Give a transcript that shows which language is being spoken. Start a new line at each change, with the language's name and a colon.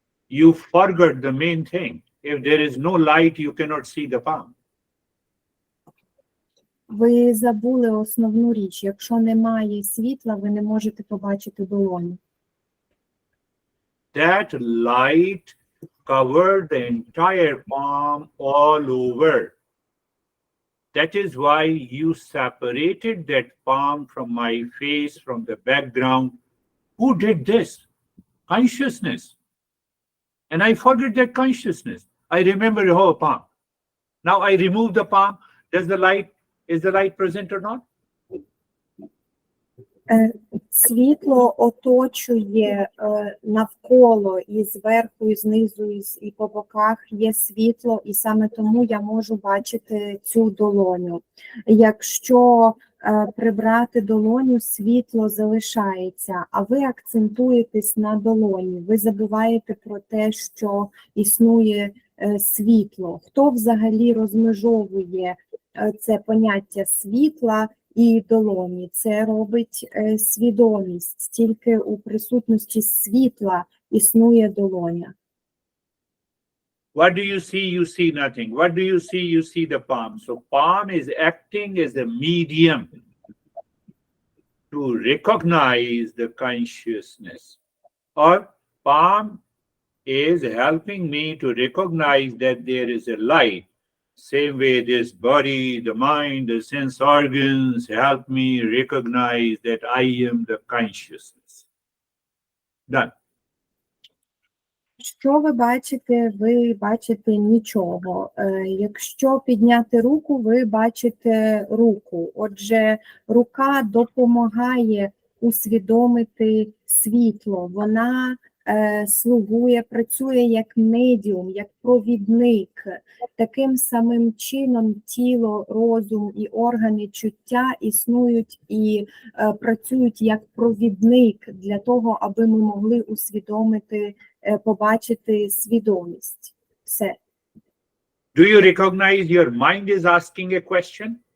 English: You forgot the main thing. If there is no light, you cannot see the palm.
Ukrainian: Ви забули основну річ. Якщо немає світла, ви не можете побачити долоню.
English: That light covered the entire palm all over. That is why you separated that palm from my face, from the background. Who did this? Consciousness. And I forget that consciousness. I remember the whole palm. Now I remove the palm. Is the light present or not?
Ukrainian: Світло оточує навколо, і зверху, і знизу, і по боках є світло, і саме тому я можу бачити цю долоню. Якщо прибрати долоню, світло залишається, а ви акцентуєтесь на долоні, ви забуваєте про те, що існує світло. Хто взагалі розмежовує це поняття світла і долоні? Це робить свідомість. Тільки у присутності світла існує долоня.
English: What do you see? You see nothing. What do you see? You see the palm. So palm is acting as a medium to recognize the consciousness. Or palm is helping me to recognize that there is a light. Same way this body, the mind, the sense organs help me recognize that I am the consciousness. Done.
Ukrainian: Що ви бачите? Ви бачите нічого. Якщо підняти руку, ви бачите руку. Отже, рука допомагає усвідомити світло. Вона слугує, працює як медіум, як провідник. Таким самим чином тіло, розум і органи чуття існують і працюють як провідник для того, аби ми могли усвідомити, побачити свідомість. Все.
English: Do you recognize your mind is asking a question?